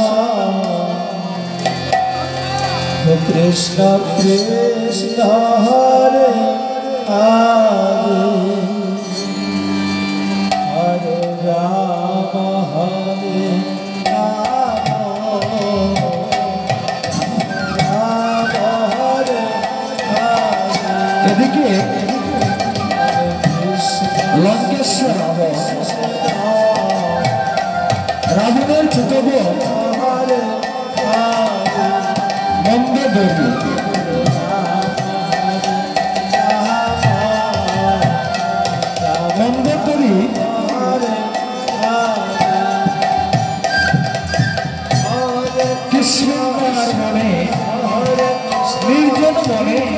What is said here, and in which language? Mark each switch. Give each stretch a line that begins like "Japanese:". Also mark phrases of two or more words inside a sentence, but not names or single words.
Sanskrit: Krishna Hare Hare Hare Rama Hare Rama Hare Hare
Bangla: এদিকে লঙ্কেশ্বর রাবণের ছোট বোন মন্দোদরী, মন্দোদরী কৃষ্ণার মনে নির্জন মনে